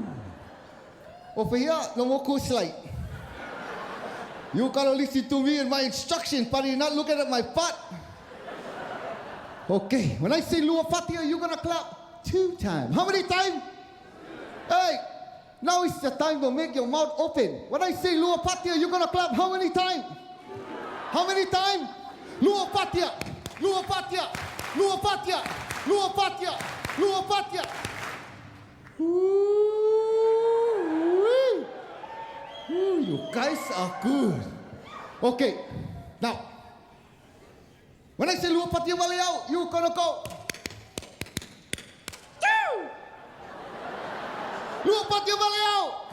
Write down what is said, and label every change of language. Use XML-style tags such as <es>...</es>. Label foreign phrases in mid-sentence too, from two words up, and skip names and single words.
<en>Over here, no more cool slide. You gotta listen to me and my instruction, buddy, not looking at my butt. Okay, when I say</en> <sm>Lua Patia,</sm> <en>you're gonna clap 2 times. How many times? Hey, now is the time to make your mouth open. When I say</en> <sm>Lua Patia,</sm> <en>you're gonna clap how many times? How many times?</en> <sm>Lua Patia, Lua Patia, Lua Patia, Lua Patia, Lua Patia.</sm> <en>Ooh, you guys are good. Okay, now, when I say</en> <sm>Lua Patia Malayao,</sm> <en>you're gonna go.</en> <sm>Lua Patia Malayao.</sm>